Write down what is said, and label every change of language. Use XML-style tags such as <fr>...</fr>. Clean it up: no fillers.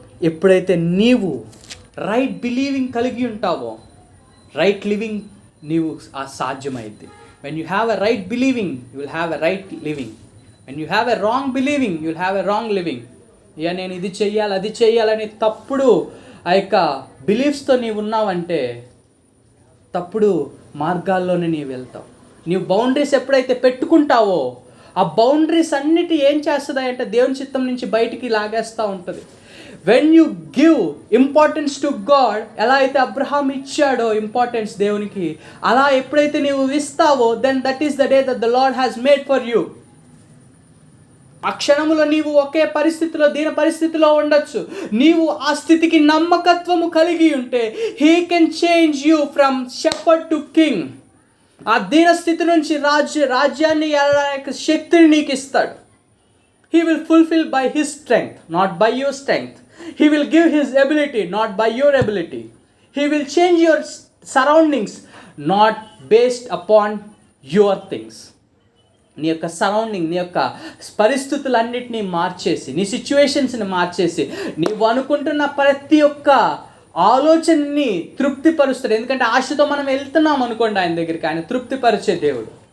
<te>ఎప్పుడైతే నీవు right believing కలిగి ఉంటావో రైట్ లివింగ్ నీవు సాధ్యమైంది.</te> <en>When you have a right believing, you will have a right living. When you have a wrong believing, you will have a wrong living.</en> <te>ఇక నేను ఇది చెయ్యాలి అది చెయ్యాలని తప్పుడు ఆ యొక్క బిలీఫ్స్తో నీవు ఉన్నావంటే తప్పుడు మార్గాల్లోనే నీవు వెళ్తావు. నీవు బౌండరీస్ ఎప్పుడైతే పెట్టుకుంటావో ఆ బౌండరీస్ అన్నిటి ఏం చేస్తుంది అంటే దేవుని చిత్తం నుంచి బయటికి లాగేస్తూ ఉంటుంది.</te> <en>when you give importance to God,</en> <te>ఎలా అయితే అబ్రహాం ఇచ్చాడో ఇంపార్టెన్స్ దేవునికి, అలా ఎప్పుడైతే నీవు ఇస్తావో</te> <en>Then that is the day that the Lord has made for you.</en> <te>ఆ క్షణంలో నీవు ఒకే పరిస్థితిలో దీన పరిస్థితిలో ఉండొచ్చు. నీవు ఆ స్థితికి నమ్మకత్వము కలిగి ఉంటే</te> <en>He can change you from shepherd to king.</en> <te>ఆ దీన స్థితి నుంచి రాజ్యాన్ని శక్తిని నీకు ఇస్తాడు.</te> <en>He will fulfill by his strength, not by your strength. He will give his ability, not by your ability. He will change your surroundings, not based upon your things.</en> <te>నీ యొక్క సరౌండింగ్, నీ యొక్క పరిస్థితులన్నిటినీ మార్చేసి, నీ సిచ్యువేషన్స్ని మార్చేసి, నీవు అనుకుంటున్న ప్రతి ఒక్క ఆలోచనని తృప్తిపరుస్తాడు. ఎందుకంటే ఆశతో మనం వెళ్తున్నాం అనుకోండి ఆయన దగ్గరికి, ఆయన తృప్తిపరిచే దేవుడు.</te>